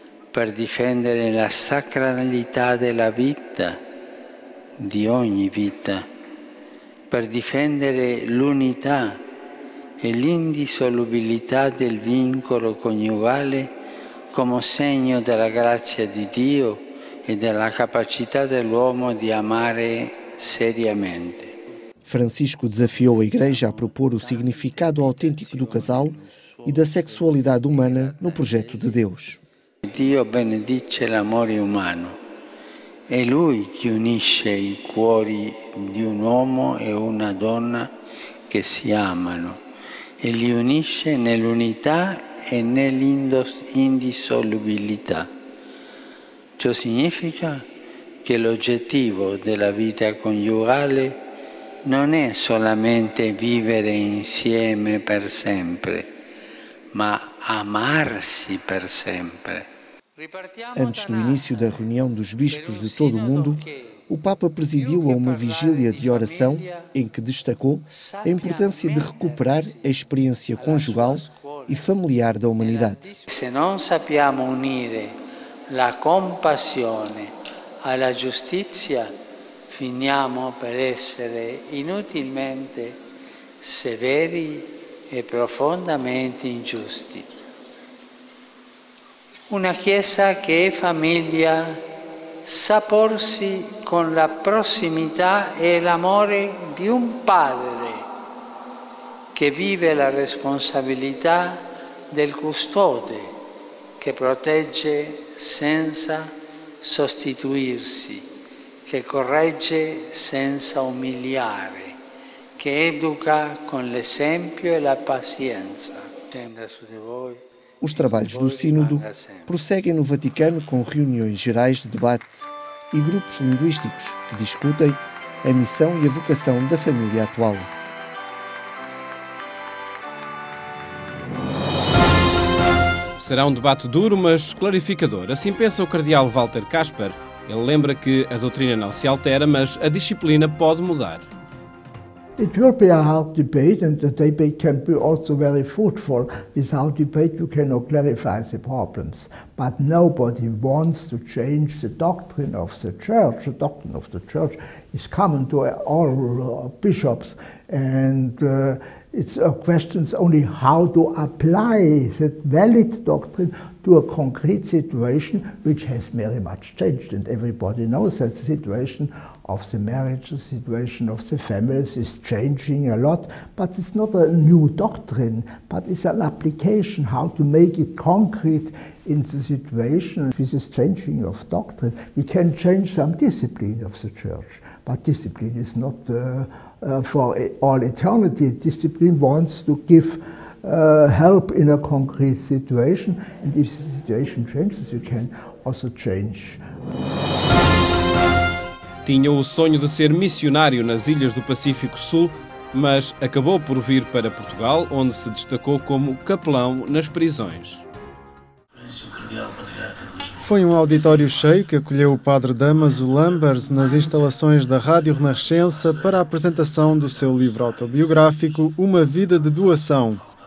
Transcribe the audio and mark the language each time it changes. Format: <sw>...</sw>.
<it>per difendere la sacralità della vita, di ogni vita, per difendere l'unità e l'indissolubilità del vincolo coniugale come segno della grazia di Dio e della capacità dell'uomo di amare seriamente.</it> <pt>Francisco desafiou a Igreja a propor o significado autêntico do casal e da sexualidade humana no projeto de Deus.</pt> <it>Dio benedice l'amore umano. È Lui che unisce i cuori di un uomo e una donna che si amano e li unisce nell'unità e nell'indissolubilità. Ciò significa che l'oggettivo della vita coniugale non è solamente vivere insieme per sempre, ma amarsi per sempre.</it> <pt>Antes do início da reunião dos bispos de todo o mundo, o Papa presidiu a uma vigília de oração em que destacou a importância de recuperar a experiência conjugal e familiar da humanidade.</pt> <it>Se non sappiamo unire la compassione alla giustizia, finiamo per essere inutilmente severi e profondamente ingiusti. Una Chiesa che è famiglia sa porsi con la prossimità e l'amore di un padre che vive la responsabilità del custode, che protegge senza sostituirsi, che corregge senza umiliare, che educa con l'esempio e la pazienza. Tenda su di voi.</it> <pt>Os trabalhos do Sínodo prosseguem no Vaticano com reuniões gerais de debate e grupos linguísticos que discutem a missão e a vocação da família atual. Será um debate duro, mas clarificador. Assim pensa o cardeal Walter Kasper. Ele lembra que a doutrina não se altera, mas a disciplina pode mudar.</pt> <en>It will be a hard debate, and the debate can be also very fruitful. Without debate, you cannot clarify the problems. But nobody wants to change the doctrine of the Church. The doctrine of the Church is common to all bishops, and it's a question only how to apply that valid doctrine to a concrete situation which has very much changed. And everybody knows that the situation of the marriage, the situation of the families is changing a lot, but it's not a new doctrine, but it's an application, how to make it concrete in the situation. With this changing of doctrine, we can change some discipline of the Church, but discipline is not for all eternity. Discipline wants to give help in a concrete situation, and if the situation changes, you can also change.</en> <pt>Tinha o sonho de ser missionário nas ilhas do Pacífico Sul, mas acabou por vir para Portugal, onde se destacou como capelão nas prisões. Foi um auditório cheio que acolheu o padre Dámaso Lambers nas instalações da Rádio Renascença para a apresentação do seu livro autobiográfico Uma Vida de Doação.</pt>